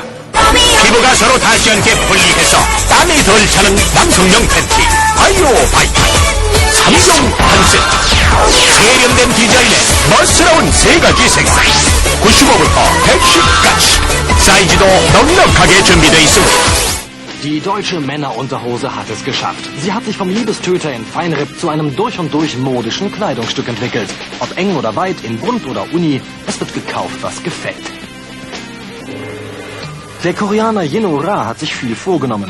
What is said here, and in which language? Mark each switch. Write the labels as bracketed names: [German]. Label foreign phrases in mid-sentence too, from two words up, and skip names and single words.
[Korean] 피부가 서로 닿지 않게 분리해서 땀이 덜 차는 남성용 팬티 바이오 바이탈 3종 한 세트, 세련된 디자인의 멋스러운 3가지 색깔, 95부터 110까지 사이즈도 넉넉하게 준비되어 있습니다. [German] Die deutsche Männerunterhose hat es geschafft. Sie hat sich vom Liebestöter in Feinripp zu einem durch und durch modischen Kleidungsstück entwickelt. Ob eng oder weit, in bunt oder uni, es wird gekauft, was gefällt. Der Koreaner Jin-Oh Ra hat sich viel vorgenommen.